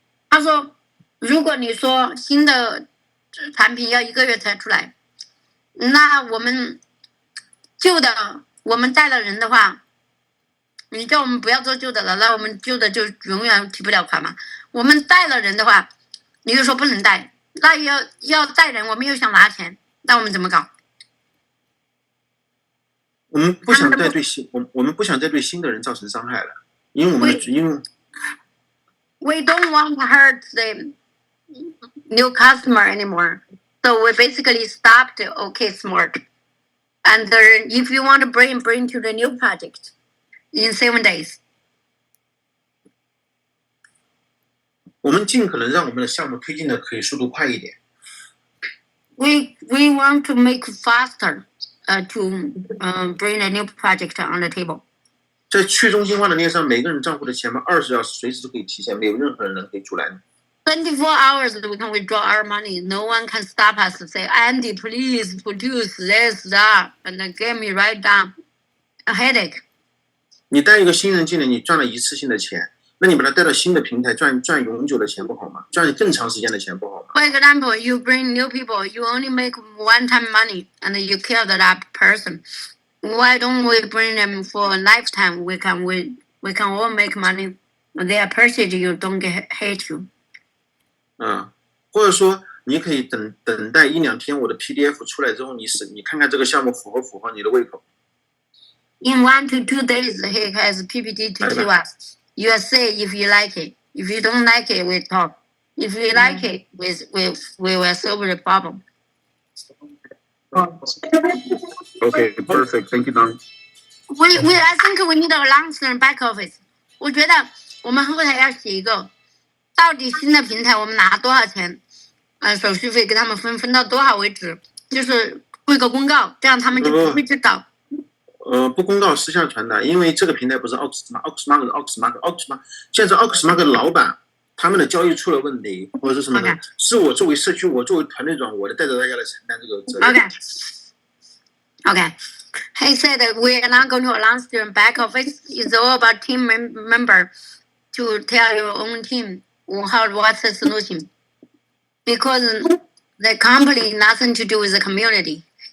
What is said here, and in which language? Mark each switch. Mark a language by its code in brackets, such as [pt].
[zh] 他说，如果你说新的产品要1个月才出来，那我们旧的我们带了人的话，你叫我们不要做旧的了，那我们旧的就永远提不了款嘛。我们带了人的话，你又说不能带，那要带人，我们又想拿钱，那我们怎么搞？我们不想再对新的人造成伤害了，因为我们 [en] We don't want to hurt the new customer anymore. So we basically stopped oaksmart. And if you want to bring to the new project in 7 days. [zh] 我们尽可能让我们的项目推进的可以速度快一点。 [en] We want to make faster to bring a new project on the table. [zh] 在去中心化的链上，每个人账户的钱嘛，20小时随时都可以提现，没有任何人可以阻拦。 [en] 24 hours we can withdraw our money. No one can stop us and say, Andy, please produce this, that, and then get me right down. A headache. [zh] 你带一个新人进来，你赚了一次性的钱，那你把他带到新的平台赚永久的钱不好吗？赚更长时间的钱不好吗 [en] For example, you bring new people, you only make one-time money, and you kill that person. Why don't we bring them for a lifetime? We can all make money. They appreciate you, don't hate you. [zh] 或者说你可以等待1、2天，我的 PDF 出来之后，你看看这个项目符合你的胃口。 [en] In 1 to 2 days, he has PPT to show us. You say if you like it. If you don't like it, we talk. If you like it, we will solve the problem. Okay, perfect. Thank you, Don. I think we need a long-term back office. [zh] 我觉得我们后台要写一个，到底新的平台我们拿多少钱，手续费给他们分到多少为止，就是布一个公告，这样他们就不会去搞。不公告私下传达，因为这个平台不是oaksmart，现在 oaksmart 的老板他们的交易出了问题，或者是什么的，是我作为社区，我作为团队长，我带着大家来承担这个责任。 [en] Okay. He said that we are not going to announce the back office. It's all about team member to tell your own team what's the solution. Because the company nothing to do with the community.